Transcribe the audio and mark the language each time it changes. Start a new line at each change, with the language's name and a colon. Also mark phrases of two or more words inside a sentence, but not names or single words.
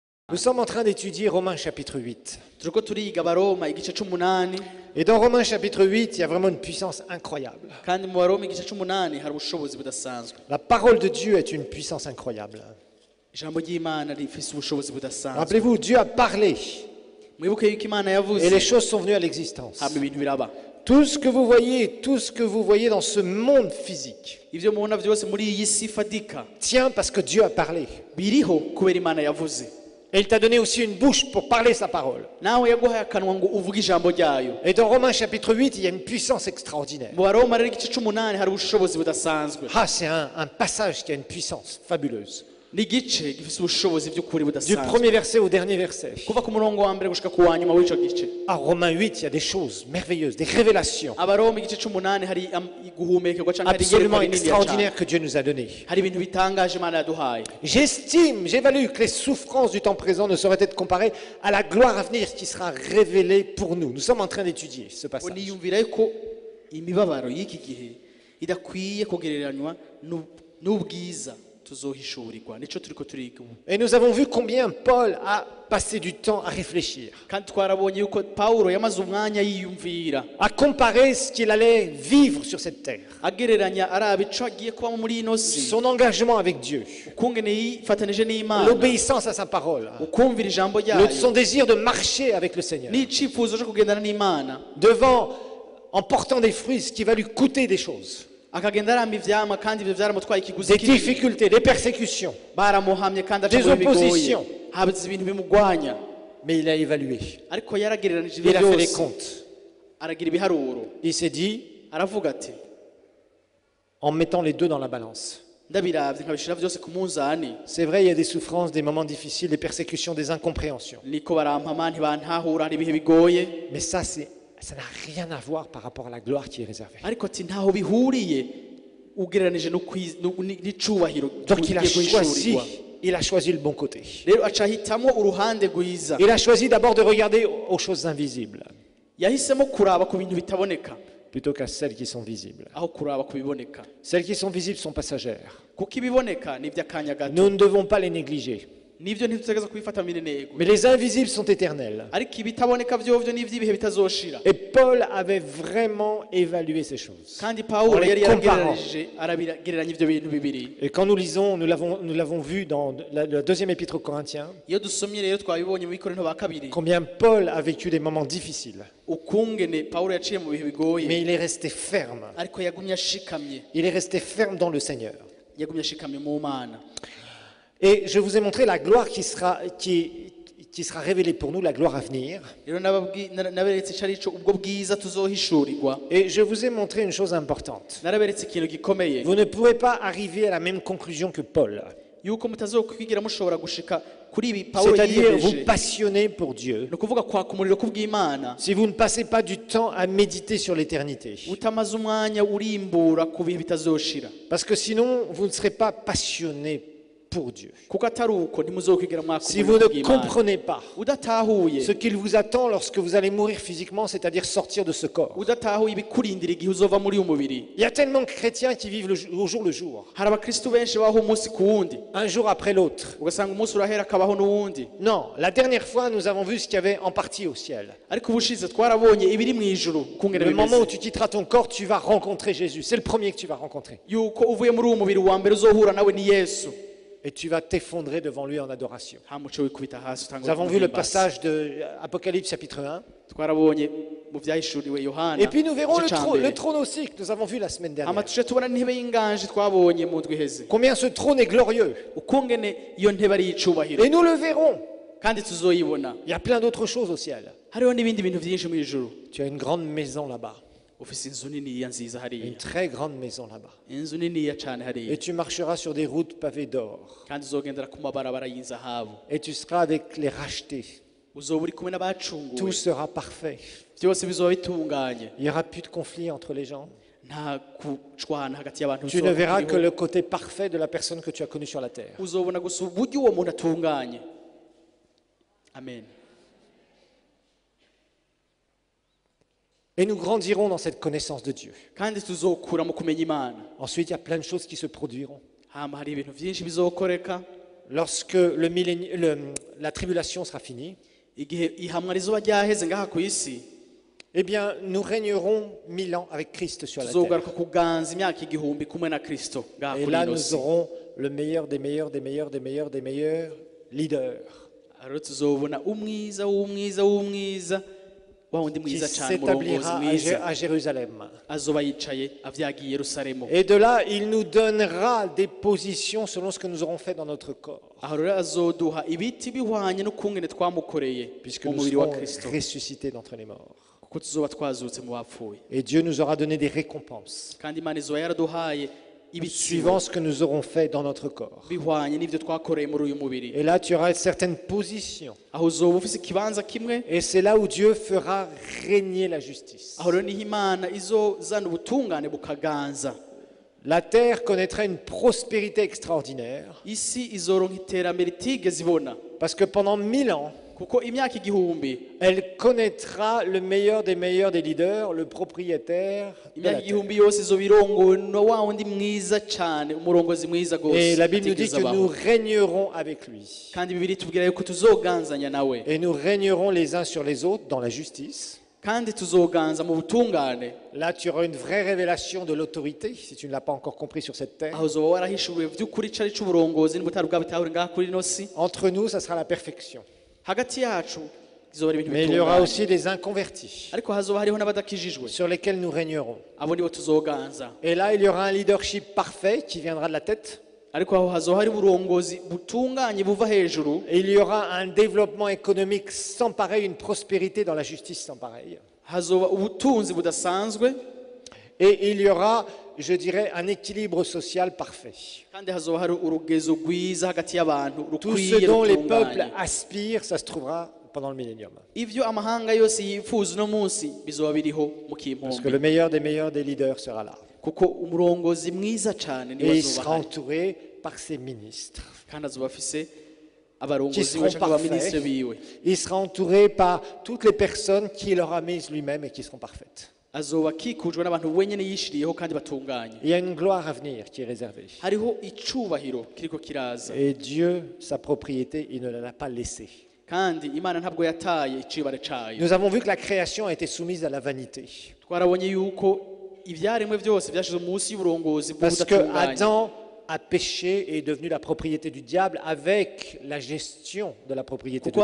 French: Nous sommes en train d'étudier Romains chapitre 8.
Rundi: turiko turiga Baroma igice c'umunani
French: Et dans Romains chapitre 8, il y a vraiment une puissance incroyable.
Rundi: kandi mu Baroma igice c'umunani hari ubushobozi budasanzwe.
French: La parole de Dieu est une puissance incroyable.
Rundi: Ijambo ry'Imana rifise ubushobozi budasanzwe.
French: Rappelez-vous, Dieu a parlé
Rundi: Mwibuke yuko Imana yavuze
French: et les choses sont venues à l'existence.
Rundi: hama ibintu biraba.
French: Tout ce que vous voyez dans ce monde physique
Rundi: Ivyo mubona vyose muri iyi si fadika
French: tient parce que Dieu a parlé.
Rundi: biriho kubera Imana yavuze.
French: Et il t'a donné aussi une bouche pour parler sa parole.
Rundi: Nawe yaguhaye akanwa ngo uvuge ijambo ryayo.
French: Et dans Romains chapitre 8, il y a une puissance extraordinaire.
Rundi: Mu Baroma rero igice c'umunani hari ubushobozi budasanzwe.
French: Ah, c'est un passage qui a une puissance fabuleuse.
Rundi: Ni igice gifise ubushobozi by'ukuri
French: Du
Rundi: budasanzwe.
French: premier verset au dernier verset.
Rundi: Kuva ku murongo wa mbere gushika ku wa nyuma w'ico gice.
French: À Romains 8, il y a des choses merveilleuses, des révélations
Rundi: Abaroma igice c'umunani hari guhumekerwa canke hari
French: absolument
Rundi: iyerekwa rinini
French: extraordinaires que Dieu nous a données.
Rundi: hari ibintu bitangaje Imana yaduhaye.
French: J'évalue que les souffrances du temps présent ne sauraient être comparées à la gloire à venir qui sera révélée pour nous. Nous sommes en train d'étudier ce passage.
Rundi: Niyumvira yuko imibabaro y'iki gihe idakwiye kugereranywa n'ubwiza tuzohishurirwa nico turiko turiga ubu.
French: Et nous avons vu combien Paul a passé du temps à réfléchir,
Rundi: Kandi twarabonye yuko Paulo yamaze umwanya yiyumvira
French: à comparer ce qu'il allait vivre sur cette terre,
Rundi: agereranya araba ico agiye kubamo muri ino si
French: son engagement avec Dieu,
Rundi: ukungene yifatanije n'Imana
French: l'obéissance à sa parole,
Rundi: ukumvira ijambo ryayo
French: son désir de marcher avec le Seigneur,
Rundi: n'icifuzo cyo kugendana n'Imana
French: en portant des fruits, ce qui va lui coûter des choses,
Rundi: akagenda aramba ivyama kandi ivyo vyaramutwaye ikiguzi
French: des
Rundi: kinini.
French: difficultés, des persécutions.
Rundi: Baramuhamye kandi
French: Des
Rundi: aca mu bigoye
French: oppositions.
Rundi: habuze ibintu bimugwanya
French: Mais il a évalué,
Rundi: ariko yaragereranije
French: il
Rundi: ibyo
French: a fait les
Rundi: byose
French: comptes.
Rundi: aragira ibiharuro
French: Il s'est dit,
Rundi: aravuga ati
French: en mettant les deux dans la balance,
Rundi: ndabiravye nkabishira vyose ku munzani
French: c'est vrai, il y a des souffrances, des moments difficiles, des persécutions, des incompréhensions.
Rundi: niko barampama ntibantahura hari ibihe bigoye
French: Mais ça n'a rien à voir par rapport à la gloire qui est réservée.
Rundi: ariko ati ntaho bihuriye ugereranije n'icubahiro
French: Donc il a
Rundi: kigiye guhishurirwa.
French: choisi le bon côté.
Rundi: Rero aca ahitamwo uruhande rwiza
French: Il a choisi d'abord de regarder aux choses invisibles
Rundi: yahisemo kuraba ku bintu bitaboneka
French: plutôt qu'à celles qui sont visibles.
Rundi: aho kuraba ku biboneka
French: Celles qui sont visibles sont passagères.
Rundi: kuko ibiboneka ni iby'akanya gato
French: Nous ne devons pas les négliger.
Rundi: nivyo ntitutegereza kubifata mineneko
French: Mais les invisibles sont éternels.
Rundi: ariko ibitaboneka vyovyo n'ivy'ibihe bitazoshira.
French: Et Paul avait vraiment évalué ces choses.
Rundi: Kandi
French: En
Rundi: Pawulo
French: les
Rundi: yari
French: comparant.
Rundi: yaragereranije aragereranya ivyo bintu bibiri.
French: Et quand nous lisons, nous l'avons vu dans la deuxième épître aux Corinthiens,
Rundi: Iyo dusomye rero twabibonye mu Bikorinto ba kabiri
French: combien Paul a vécu des moments difficiles.
Rundi: ukungene Pawulo yaciye mu bihe bigoye
French: Mais il est resté ferme.
Rundi: ariko yagumye ashikamye
French: Il est resté ferme dans le Seigneur.
Rundi: yagumye ashikamye mu Mana.
French: Et je vous ai montré la gloire qui sera révélée pour nous, la gloire à venir.
Rundi: Rero naberetse cari ico ubwo bwiza tuzohishurirwa.
French: Et je vous ai montré une chose importante.
Rundi: Naraberetse ikintu gikomeye
French: Vous ne pourrez pas arriver à la même conclusion que Paul.
Rundi: yuko mutazokwigira mushobora gushika kuri ibi Pawulo
French: C'est-à-dire vous
Rundi: yiyemeje.
French: passionner pour Dieu.
Rundi: Ni ukuvuga kwaka umuriro kubw'Imana
French: Si vous ne passez pas du temps à méditer sur l'éternité.
Rundi: utamaze umwanya urimbura ku bihe bitazoshira.
French: Parce que sinon, vous ne serez pas passionné pour Dieu.
Rundi: Kuko atari uko ntimuzokwigira mwaka
French: Si vous
Rundi: umuriro
French: ne
Rundi: kubw'Imana.
French: comprenez pas
Rundi: Udatahuye
French: ce qu'il vous attend lorsque vous allez mourir physiquement, c'est-à-dire sortir de ce corps.
Rundi: udatahuye ibikurindira igihe uzova muri uyu mubiri.
French: Il y a tellement de chrétiens qui vivent au jour le jour,
Rundi: Hari abakristu benshi baho umunsi ku wundi
French: un jour après l'autre.
Rundi: ugasanga umunsi urahera akabaho n'uwundi.
French: Non, la dernière fois, nous avons vu ce qu'il y avait en partie au ciel.
Rundi: Ariko ubushize twarabonye ibiri mu ijuru ukungene
French: Le moment où
Rundi: bimeze
French: tu quitteras ton corps, tu vas rencontrer Jésus. C'est le premier que tu vas rencontrer.
Rundi: yuko uvuye muri uwo mubiri wa mbere uzohura nawe ni Yesu.
French: Et tu vas t'effondrer devant lui en adoration.
Rundi: nta muco wikubita hasi
French: Nous
Rundi: utanga
French: avons vu le
Rundi: guhimbaza.
French: passage de Apocalypse chapitre 1.
Rundi: twarabonye mu vyahishuriwe Yohana
French: Et puis nous verrons
Rundi: igice ca
French: le
Rundi: mbere.
French: trône aussi que nous avons vu la semaine
Rundi: hama
French: dernière.
Rundi: tuje tubona n'intebe y'inganje twabonye mu ndwi iheze
French: Combien ce trône est glorieux.
Rundi: ukungene iyo ntebe ari iy'icubahiro
French: Et nous le verrons.
Rundi: kandi tuzoyibona.
French: Il y a plein d'autres choses au ciel.
Rundi: Hariho n'ibindi bintu vyinshi mu ijuru.
French: Tu as une grande maison là-bas.
Rundi: ufise inzu niniya nziza
French: Une
Rundi: hariya
French: très grande maison là-bas.
Rundi: inzu niniya cane hariya
French: Et tu marcheras sur des routes pavées d'or.
Rundi: kandi uzogendera ku mabarabara y'inzahabu
French: Et tu seras avec les rachetés.
Rundi: uzoba uri kumwe
French: Tout
Rundi: n'abacunguwe
French: sera parfait.
Rundi: byose bizoba bitunganye
French: Il n'y aura plus de conflit entre les gens.
Rundi: nta kucwana hagati y'abantu
French: Tu ne verras que le côté parfait de la personne que tu as connue sur la terre.
Rundi: uzobona gusa uburyo uwo muntu atunganye. Amen.
French: Et nous grandirons dans cette connaissance de Dieu.
Rundi: kandi tuzokura mu kumenya Imana.
French: Ensuite, il y a plein de choses qui se produiront.
Rundi: hama hari ibintu vyinshi bizokoreka.
French: lorsque la tribulation sera finie,
Rundi: igihe ihamwa rizoba ryaheze ngaha ku isi
French: eh bien, nous régnerons 1000 ans avec Christ sur la terre.
Rundi: tuzogaruka kuganza imyaka igihumbi kumwe na Kristo ngaha
French: Et
Rundi: kuri
French: là,
Rundi: ino
French: nous
Rundi: si.
French: aurons le meilleur des meilleurs, des meilleurs, des meilleurs, des meilleurs leaders
Rundi: Rero tuzobona umwiza w'umwiza w'umwiza wa wundi
French: qui
Rundi: mwiza cyane umurongozi
French: s'établira
Rundi: mwiza
French: à Jérusalem.
Rundi: azoba yicaye avyagiye i Yerusalemu.
French: Et de là, il nous donnera des positions selon ce que nous aurons fait dans notre corps,
Rundi: aho rero azoduha ibiti bihwanye n'ukungene twamukoreye
French: puisque
Rundi: mu
French: nous
Rundi: mubiri wa
French: serons
Rundi: Kristo
French: ressuscités d'entre les morts.
Rundi: kuko tuzoba twazutse mu bapfuye
French: Et Dieu nous aura donné des récompenses
Rundi: kandi Imana izoba yaraduhaye
French: suivant
Rundi: ibitsibo
French: ce que nous aurons fait dans notre corps.
Rundi: bihwanye n'ivyo twakoreye muri uyu mubiri.
French: Et là, tu auras certaines positions.
Rundi: aho uzoba ufise ikibanza kimwe,
French: Et c'est là où Dieu fera régner la justice.
Rundi: aho rero niho Imana izozana ubutungane bukaganza.
French: La terre connaîtra une prospérité extraordinaire,
Rundi: isi izoronka iterambere itigeze ibona
French: parce que pendant 1000 ans,
Rundi: kuko imyaka igihumbi
French: elle connaîtra le meilleur des leaders, le propriétaire de
Rundi: imyaka
French: la terre.
Rundi: igihumbi yose izoba irongowe na wa wundi mwiza cyane, umurongozi mwiza
French: Et
Rundi: gose
French: la Bible nous dit
Rundi: atigeze
French: que nous
Rundi: abaho.
French: régnerons avec lui.
Rundi: kandi Bibiliya itubwira yuko tuzoganzanya nawe
French: Et nous régnerons les uns sur les autres dans la justice.
Rundi: kandi tuzoganza mu butungane.
French: Là, tu auras une vraie révélation de l'autorité, si tu ne l'as pas encore compris sur cette terre.
Rundi: aho uzoba warahishuriwe vy'ukuri cari c'uburongozi n'ubutari bwabitahure ngaha kuri ino si.
French: Entre nous, ça sera la perfection.
Rundi: hagati yacu izoba ari ibintu
French: Mais il y aura
Rundi: bitunganye,
French: aussi des inconvertis
Rundi: ariko hazoba hariho n'abadakijijwe,
French: sur lesquels nous régnerons.
Rundi: abo nibo tuzoganza.
French: Et là, il y aura un leadership parfait qui viendra de la tête.
Rundi: ariko aho hazoba hari uburongozi butunganye buva hejuru,
French: Et il y aura un développement économique sans pareil, une prospérité dans la justice sans pareil.
Rundi: hazoba ubutunzi budasanzwe,
French: Et il y aura, je dirais, un équilibre social parfait.
Rundi: kandi hazoba hari urugezo rwiza hagati y'abantu
French: Tout ce
Rundi: rukwiye
French: dont les peuples
Rundi: rutunganye.
French: aspirent, ça se trouvera pendant le millénium.
Rundi: ivyo amahanga yose yifuza uno munsi bizoba biriho mu
French: Parce que
Rundi: kimpombe,
French: le meilleur des leaders sera là.
Rundi: kuko umurongozi mwiza cyane niwe
French: Et il
Rundi: azoba
French: sera
Rundi: ahari,
French: entouré par ses ministres.
Rundi: kandi azoba afise
French: Qui
Rundi: abarongozi
French: seront
Rundi: biwe cyangwa abaminisitiri
French: parfaits.
Rundi: biwe.
French: Il sera entouré par toutes les personnes qu'il aura mises lui-même et qui seront parfaites.
Rundi: azoba akikujwe n'abantu wenyine yishiriyeho kandi batunganye.
French: Il y a une gloire à venir qui est réservée.
Rundi: hariho icubahiro kiriko kiraza,
French: Et Dieu, sa propriété, il ne l'a pas laissée.
Rundi: kandi Imana ntabwo yataye icibare cayo.
French: Nous avons vu que la création a été soumise à la vanité.
Rundi: twarabonye yuko ivyaremwe byose byashize munsi y'uburongozi
French: Parce que
Rundi: bw'ubudatunganye,
French: Adam a péché et est devenu la propriété du diable avec la gestion de la propriété de